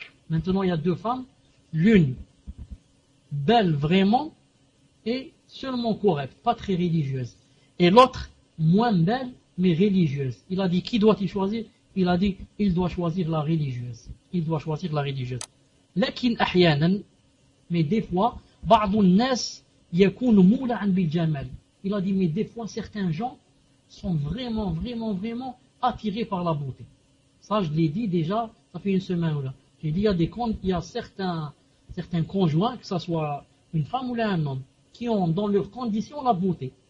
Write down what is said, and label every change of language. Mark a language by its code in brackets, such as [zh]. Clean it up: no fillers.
[fr] Maintenant il y a deux femmes, l'une belle vraiment et seulement correcte, pas très religieuse, et l'autre moins belle mais religieuse. Il a dit qui doit-il choisir? Il a dit il doit choisir la religieuse. Il doit choisir la religieuse. [ar] لكن أحيانا, [fr] mais des fois, [ar] بعض الناس يكون مولعا بالجمال. [fr] Il a dit, mais des fois, certains gens sont vraiment, vraiment, vraiment attirés par la beauté. Ça, je l'ai dit déjà, ça fait une semaine ou là. J'ai dit, il y a certains conjoints, que ce soit une femme ou là un homme, qui ont dans leurs conditions la beauté.